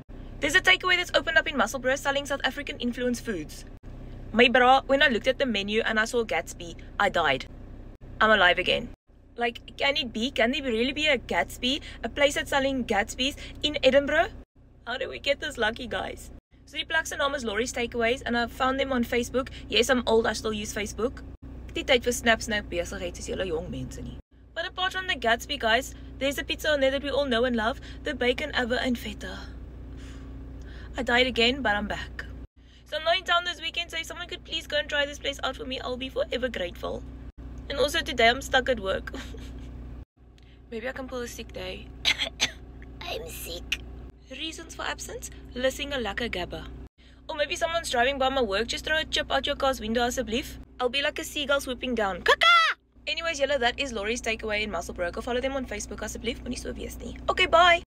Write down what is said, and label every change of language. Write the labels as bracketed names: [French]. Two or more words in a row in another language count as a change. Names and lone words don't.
[English] There's a takeaway that's opened up in Musselburgh selling South African influenced foods. My bra, when I looked at the menu and I saw Gatsby, I died. I'm alive again. Like, can there really be a Gatsby? A place that's selling Gatsbys in Edinburgh? How did we get this lucky, guys? [Afrikaans] So die plek se naam is Laurie's Takeaways [English] and I found them on Facebook. Yes, I'm old, I still use Facebook. [Afrikaans] Die tyd vir snaps nou besigheid soos julle jong mense nie. [English] But apart from the Gatsby, guys, there's a pizza on there that we all know and love, the bacon, ava and feta. I died again, but I'm back. So I'm not in town this weekend, so if someone could please go and try this place out for me, I'll be forever grateful. And also today I'm stuck at work. Maybe I can pull a sick day. I'm sick. Reasons for absence? Listening a lekker gabba. Or maybe someone's driving by my work, just throw a chip out your car's window asseblief. I'll be like a seagull swooping down. Kaka! Anyways, Yella, that is Laurie's Takeaway in Musselburgh. Go follow them on Facebook [Afrikaans] asseblief, moenie so wees nie. [English] Okay, bye!